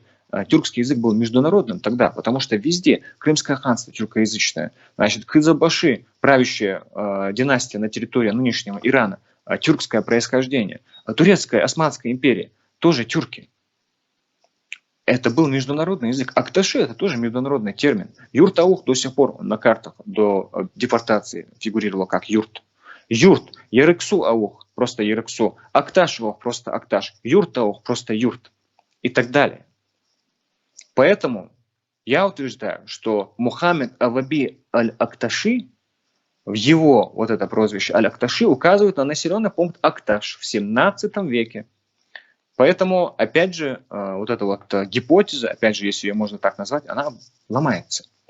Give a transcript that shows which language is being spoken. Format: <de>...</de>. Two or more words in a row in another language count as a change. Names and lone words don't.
<ru>Тюркский язык был международным тогда, потому что везде Крымское ханство тюркоязычное, значит, Кызылбаши, правящая династия на территории нынешнего Ирана, тюркское происхождение, турецкая, Османская империя, тоже тюрки. Это был международный язык. Акташи – это тоже международный термин. Юрт-Аух до сих пор на картах до депортации фигурировал как Юрт. Юрт, Ерексу-Аух, просто Ерексу. Акташ-Аух, просто Акташ. Юрт-Аух, просто Юрт. И так далее. Поэтому я утверждаю, что Мухаммед Аваби Аль-Акташи, в его вот это прозвище Аль-Акташи указывает на населенный пункт Акташ в 17 веке. Поэтому, опять же, вот эта вот гипотеза, опять же, если ее можно так назвать, она ломается.</ru>